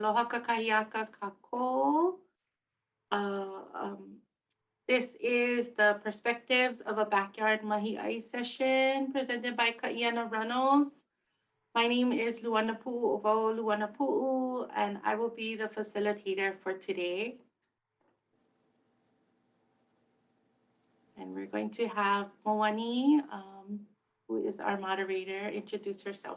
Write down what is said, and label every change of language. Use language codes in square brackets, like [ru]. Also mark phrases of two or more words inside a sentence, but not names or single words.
[haw] Aloha kakahiaka kako. [en] This is the perspectives of a backyard [haw] mahi ʻai [en] session presented by Kaʻiana Runnels. My name is Luanapu'u Ovao Luanapu'u, and I will be the facilitator for today. And we're going to have Moani, who is our moderator, introduce herself.